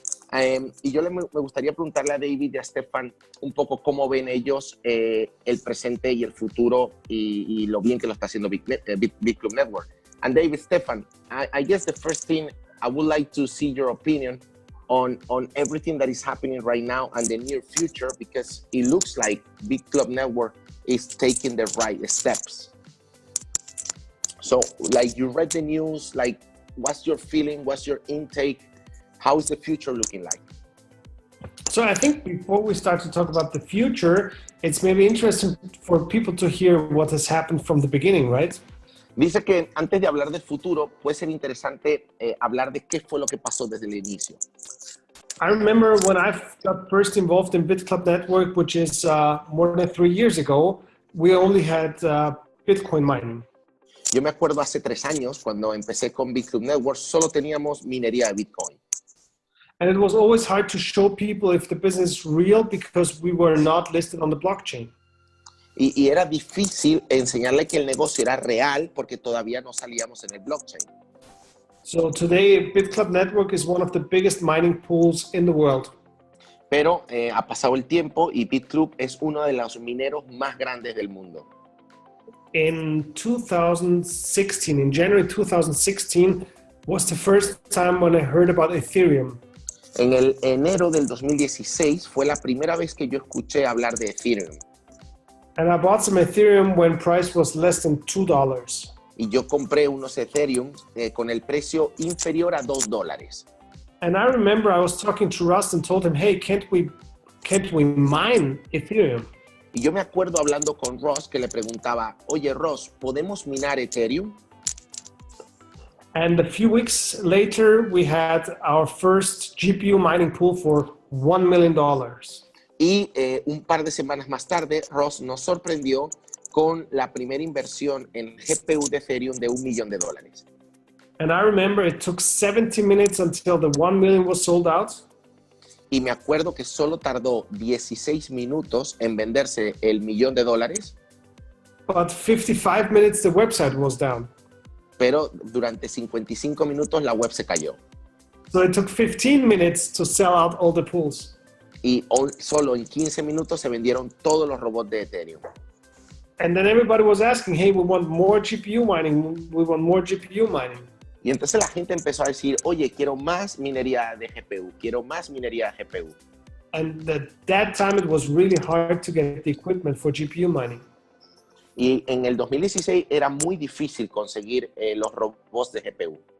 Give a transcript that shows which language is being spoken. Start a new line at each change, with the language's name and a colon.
Spanish: Y yo me gustaría preguntarle a David y a Stefan un poco cómo ven ellos el presente y el futuro y lo bien que lo está haciendo Bitclub Network.
English: And David, Stefan, I guess the first thing I would like to see your opinion on everything that is happening right now and the near future, because it looks like Bitclub Network is taking the right steps. So, like, you read the news, like, what's your feeling? What's your intake? How is the future looking like? So I think before we start to talk about the future, it's maybe interesting for people to hear what has happened from the beginning, right?
Spanish: Dice que antes de hablar del futuro, puede ser interesante hablar de qué fue lo que pasó desde el inicio.
English: I remember when I got first involved in Bitclub Network, which is more than 3 years ago, we only had Bitcoin mining.
Spanish: Yo me acuerdo hace 3 años, cuando empecé con Bitclub Network, solo teníamos minería de Bitcoin.
English: And it was always hard to show people if the business is real because we were not listed on the blockchain.
Spanish: Y era difícil enseñarle que el negocio era real porque todavía no salíamos en el blockchain.
English: So today, Bitclub Network is one of the biggest mining pools in the world.
Spanish: Pero ha pasado el tiempo y Bitclub es uno de los mineros más grandes del mundo.
English: In 2016, in January 2016, was the first time when I heard about Ethereum.
Spanish: En el enero del 2016 fue la primera vez que yo escuché hablar de Ethereum.
English: And I bought some Ethereum when price was less than $2.
Spanish: Y yo compré unos Ethereum con el precio inferior a $2.
English: And I remember I was talking to Rust and told him, hey, can't we mine Ethereum?
Spanish: Y yo me acuerdo hablando con Ross que le preguntaba, oye Ross, ¿podemos minar Ethereum?
English: And a few weeks later, we had our first GPU mining pool for $1 million.
Spanish: Y un par de semanas más tarde, Ross nos sorprendió con la primera inversión en GPU de Ethereum de $1 millón.
English: And I remember it took 70 minutes until the 1 million was sold out.
Spanish: Y me acuerdo que solo tardó 16 minutos en venderse el $1 millón.
English: But 55 minutes, the website was down.
Spanish: Pero durante 55 minutos la web se cayó.
English: So it took 15 minutes to sell out all the pools.
Spanish: Y solo en 15 minutos se vendieron todos los robots de Ethereum.
English: And then everybody was asking, hey, we want more GPU mining. We want more GPU mining.
Spanish: Y entonces la gente empezó a decir, oye, quiero más minería de GPU, quiero más minería de GPU.
English: And at that time, it was really hard to get the equipment for GPU mining.
Spanish: Y en el 2016 era muy difícil conseguir los robots de GPU.